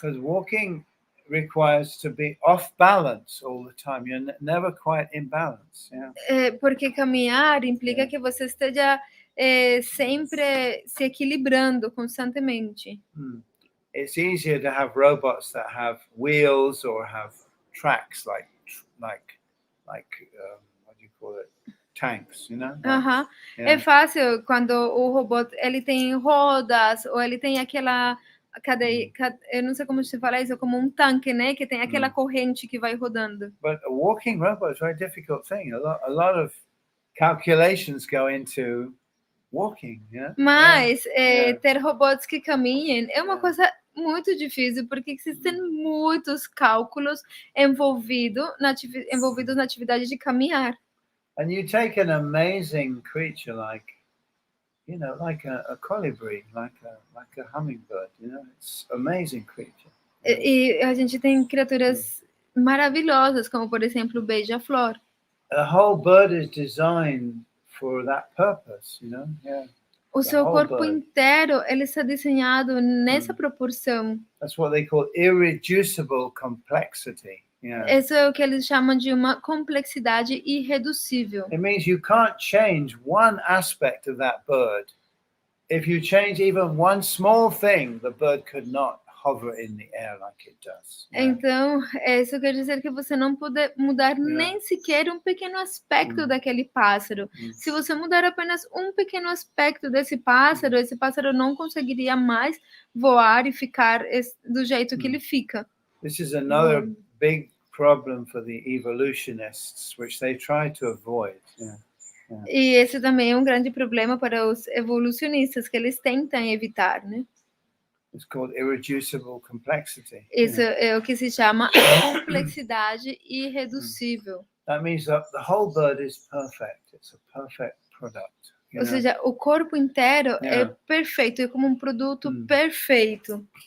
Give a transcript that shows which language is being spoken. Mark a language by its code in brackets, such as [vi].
[en] Because walking requires to be off balance all the time. You're never quite in balance. [pt] Porque caminhar implica que você esteja sempre se equilibrando constantemente. [en] It's easier to have robots that have wheels or have tracks like what do you call it? Tanks, [pt] É fácil quando o robô ele tem rodas ou ele tem aquela cadeia, eu não sei como se fala isso, como um tanque, né, que tem aquela corrente que vai rodando. [en] But a walking robot is a very difficult thing. A lot of calculations go into walking. [pt] Mas ter robôs que caminhem é uma coisa muito difícil, porque existem muitos cálculos envolvidos na atividade de caminhar. [en] And you take an amazing creature like a colibri, like a hummingbird. It's an amazing creature. [pt] E a gente tem criaturas maravilhosas, como por exemplo o beija-flor. [en] The whole bird is designed for that purpose. [pt] O seu corpo inteiro ele está desenhado nessa proporção. [en] That's what they call irreducible complexity. [pt] Isso é o que eles chamam de uma complexidade irreducível. [en] It means you can't change one aspect of that bird. If you change even one small thing, the bird could not hover in the air like it does. [pt] Então, isso quer dizer que você não pode mudar nem sequer um pequeno aspecto daquele pássaro. Se você mudar apenas um pequeno aspecto desse pássaro, esse pássaro não conseguiria mais voar e ficar do jeito que ele fica. [en] This is another big problem for the evolutionists, which they try to avoid. [pt] E esse também é um grande problema para os evolucionistas, que eles tentam evitar, né? [en] It's called irreducible complexity. [pt] Isso é o que se chama complexidade irreducível. [en] That means that the whole bird is perfect. It's a perfect product. [pt] Ou seja, o corpo inteiro é perfeito, é como um produto perfeito.